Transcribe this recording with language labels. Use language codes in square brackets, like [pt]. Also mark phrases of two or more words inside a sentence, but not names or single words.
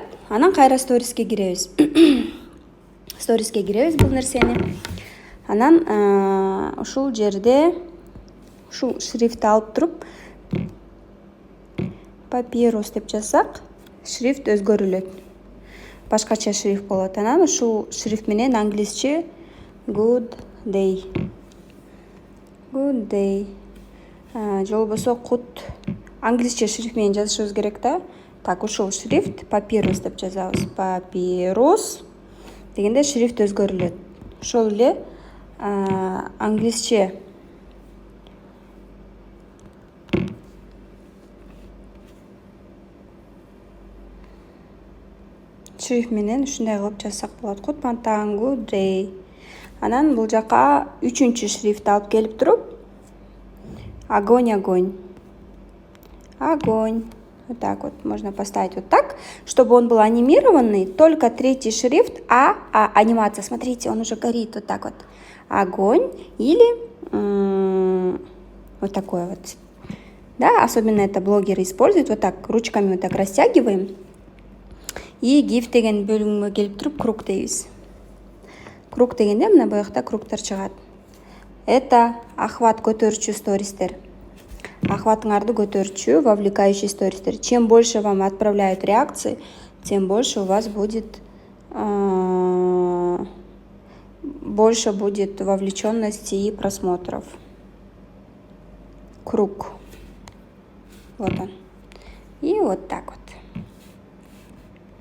[ky] Анан кайра сториске киребиз. Сториске киребиз бул нерсени. Анан ушул жерде ушул шрифтти алып туруп папирус деп жазсак, шрифт өзгөрүлөт. Башкача шрифт болот. Анан ушул шрифт менен англисче [en] good day. [ky] Же болбосо кут. Англисче шрифт менен жазышыбыз керек да. Так, ушул шрифт папирус деп жазабыз. Папирус дегенде шрифт өзгөрүлөт. Ошол эле англисче шрифт менен ушундай кылып жазсак болот. Кутман таң, [en] good day. [ky] Анан бул жака үчүнчү шрифт алып келип туруп, [ru] огонь. Вот так вот можно поставить вот так, чтобы он был анимированный. Только третий шрифт анимация. Смотрите, он уже горит вот так вот. Огонь или вот такой вот. Да, особенно это блогеры используют. Вот так ручками вот так растягиваем. [ky] И GIF деген бөлүмгө келип туруп круг дейбиз. Круг дегенде мына буякта кругтар чыгат. [ru] Это охват [ky] көтөрүүчү стористер. Охватыңарды көтөрүүчү, вовлекающий стористер. [ru] Чем больше вам отправляют реакции, тем больше у вас будет вовлеченности и просмотров. Круг. Вот он. И вот так вот.